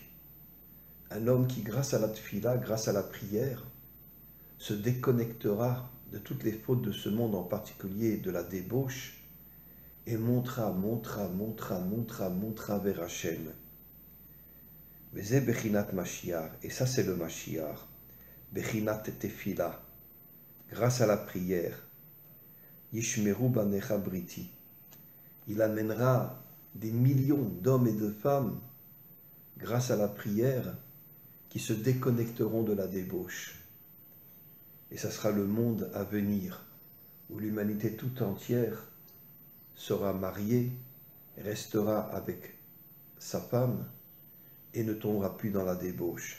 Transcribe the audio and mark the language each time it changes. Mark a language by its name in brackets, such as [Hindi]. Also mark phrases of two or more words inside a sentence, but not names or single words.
[French] Un homme qui, grâce à la tfila, grâce à la prière, se déconnectera de toutes les fautes de ce monde, en particulier de la débauche, et montera vers Hachem. [Hebrew] וזה בחינת משיח, [French] et ça c'est le Mashiach, [Hebrew] בחינת תפילה, [French] grâce à la prière. [Hebrew] ישמרו בניך בריתי. [French] Il amènera des millions d'hommes et de femmes, grâce à la prière, qui se déconnecteront de la débauche. Et ça sera le monde à venir, où l'humanité tout entière sera mariée, restera avec sa femme et ne tombera plus dans la débauche.